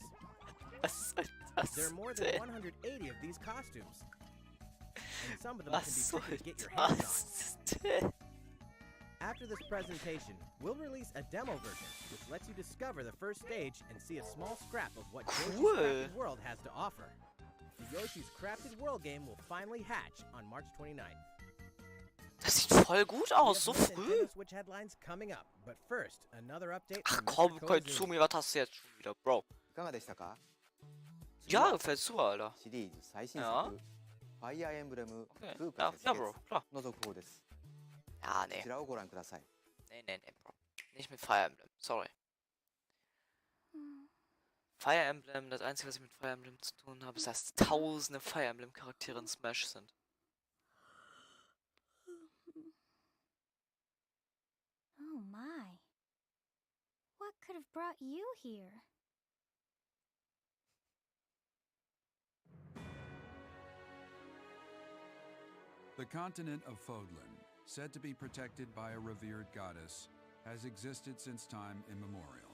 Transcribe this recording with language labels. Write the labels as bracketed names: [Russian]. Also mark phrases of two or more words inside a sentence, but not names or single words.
[English] There are more than 180 of these costumes, and some of them can be tricky to get your hands on. After this presentation, we'll release a demo version, which lets you discover the first stage and see a small scrap of what Yoshi's Crafted World has to offer. The Yoshi's Crafted World game will finally hatch on March 29th. [German] Das sieht voll gut aus, so früh. [English] Switch headlines coming up, but first, another update. [German] Ach komm, Koizumi, was hast du jetzt schon wieder, Bro? [Japanese] いかがでしたか? [German] Ja, gefällt super, Alter. [Japanese] シリーズ最新作、ファイアーエンブレム2から設計の続報です。 [German] Ja, nee. [Japanese] こちらをご覧ください。 [German] Nee, Bro. Nicht mit Fire Emblem, sorry. Fire Emblem, das Einzige, was ich mit Fire Emblem zu tun habe, ist, dass tausende Fire Emblem Charaktere in Smash sind. [English] Oh my. What could have brought you here? The continent of Fodlan, said to be protected by a revered goddess, has existed since time immemorial.